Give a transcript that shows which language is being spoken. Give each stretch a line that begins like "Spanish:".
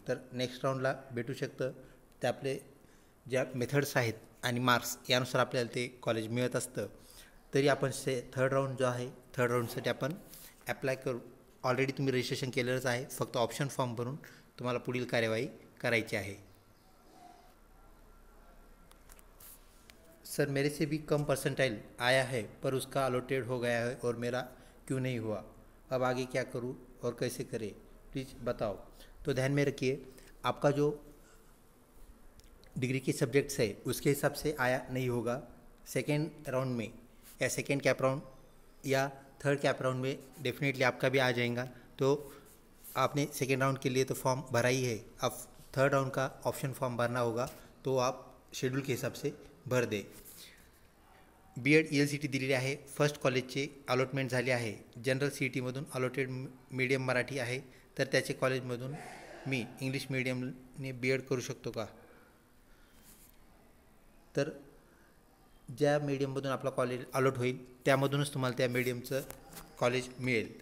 Marathi: तर नेक्स्ट राऊंडला भेटू शकतं. ते आपले ज्या मेथड्स आहेत आणि मार्क्स यानुसार आपल्याला ते कॉलेज मिळत असतं. तरी आपण थर्ड राऊंड जो आहे, थर्ड राऊंडसाठी आपण ॲप्लाय करू. ऑलरेडी तुम्ही रजिस्ट्रेशन केलेलंच आहे, फक्त ऑप्शन फॉर्म भरून तुम्हाला पुढील कार्यवाही करायची आहे.
Hindi: सर, मेरे से भी कम परसेंटाइल आया है पर उसका अलॉटेड हो गया है और मेरा क्यों नहीं हुआ? अब आगे क्या करूं और कैसे करें, प्लीज़ बताओ. तो ध्यान में रखिए, आपका जो डिग्री के सब्जेक्ट्स है उसके हिसाब से आया नहीं होगा सेकेंड राउंड में, या सेकेंड कैप राउंड या थर्ड कैप राउंड में डेफिनेटली आपका भी आ जाएगा. तो आपने सेकेंड राउंड के लिए तो फॉर्म भरा ही है, अब थर्ड राउंड का ऑप्शन फॉर्म भरना होगा, तो आप शेड्यूल के हिसाब से भर दे.
Marathi: बीएड ELCT दिलेली आहे. फर्स्ट कॉलेजचे अलॉटमेंट झाले आहे. जनरल CETमधून अलॉटेड मीडियम मराठी आहे, तर त्याचे कॉलेजमधून मी इंग्लिश मीडियमने बीएड करू शकतो का? तर ज्या मीडियममधून आपला कॉलेज अलॉट होईल त्यामधूनच तुम्हाला त्या मीडियमचं कॉलेज मिळेल.